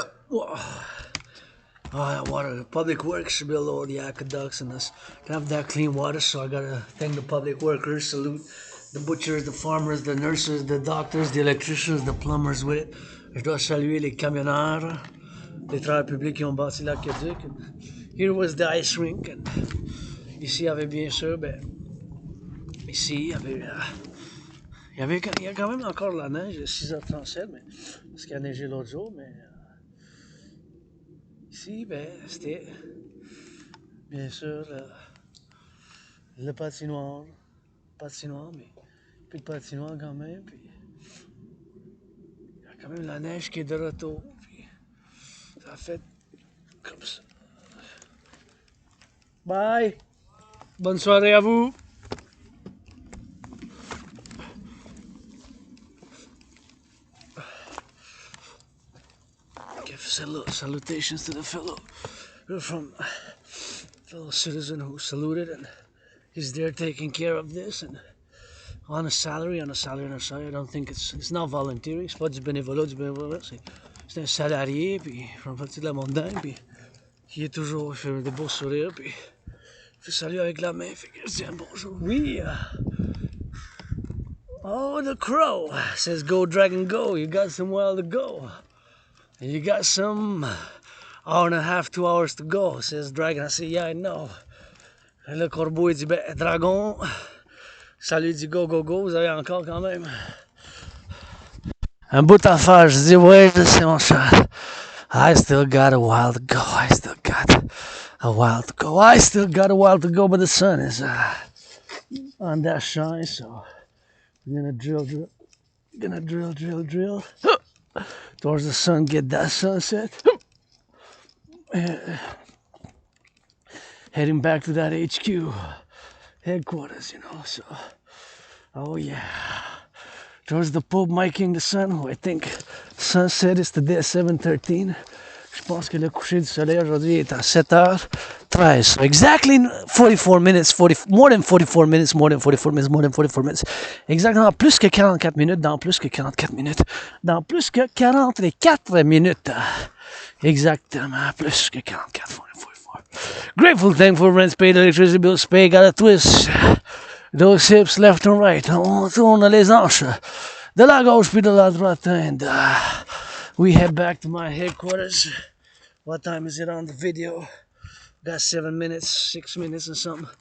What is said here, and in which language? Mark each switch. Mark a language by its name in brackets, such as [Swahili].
[English] Water. Public works should build all the aqueducts and us to have that clean water. So I gotta thank the public workers, salute the butchers, the farmers, the nurses, the doctors, the electricians, the plumbers with it. [French] Je dois saluer les camionneurs, les travailleurs publics qui ont bâti l'aqueduc. [English] Here was the ice rink. And [French] ici, il y avait bien sûr, ici, il y a quand même encore de la neige, 6h37, mais parce qu'il a neigé l'autre jour, mais ici, c'était bien sûr le patinoire, mais plus de patinoire quand même, puis il y a quand même la neige qui est de retour, puis ça fait comme ça. [English] Bye! [French] Bonne soirée à vous! [English] Give salutations to the fellow citizen who saluted, and he's there taking care of this and on a salary. I don't think it's not voluntary, [French] c'est pas du bénévolat, c'est un salarié, puis il fait partie de la montagne, puis il est toujours, il fait des beaux sourires, puis il fait salut avec la main, fait que je dis un bonjour. Oui! [English] Oh, the crow says, go dragon go, you got some while to go. And you got some hour and a half, 2 hours to go, says Dragon. I say, yeah, I know. [French] Et le corbeau, il dit, Dragon, salut, dit go, go, go, vous avez encore quand même un bout à faire. Je dis, ouais, je sais, mon cher. [English] I still got a while to go. I still got a while to go, but the sun is on that shine, so we're gonna drill. Towards the sun, get that sunset. heading back to that HQ headquarters, you know. So, oh yeah, towards the pub Making the Sun, who I think sunset is today at 7:13. [French] Je pense que le coucher du soleil aujourd'hui est à 7h13. [English] So exactly 44 minutes, more than 44 minutes, more than 44 minutes, more than 44 minutes. [French] Exactement plus que 44 minutes, dans plus que 44 minutes, dans plus que 44 minutes. Exactement, plus que 44, 44. [English] Grateful, thankful, rents paid, electricity bills paid, got a twist. Those hips left and right, [French] on tourne les hanches. De la gauche puis de la droite, [English] and we head back to my headquarters. What time is it on the video? Got 7 minutes, 6 minutes or something.